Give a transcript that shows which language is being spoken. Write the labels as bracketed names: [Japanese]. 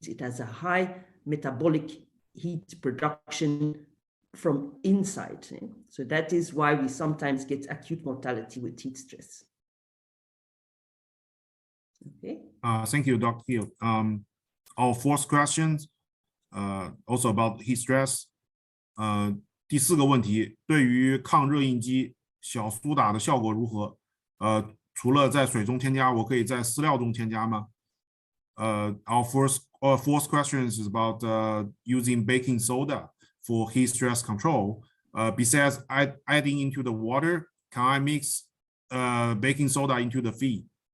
[English] It has a high metabolic heat production from inside. So that is why we sometimes get acute mortality with heat stress. Okay. Thank you, Dr. Hilde. Our fourth question, also about heat stress. [Chinese] 第4个问题，对于抗热应激小苏打的效果如何？除了在水中添加，我可以在饲料中添加吗？ [English] Our fourth question is about using baking soda for heat stress control. Besides adding into the water, can I mix baking soda into the feed?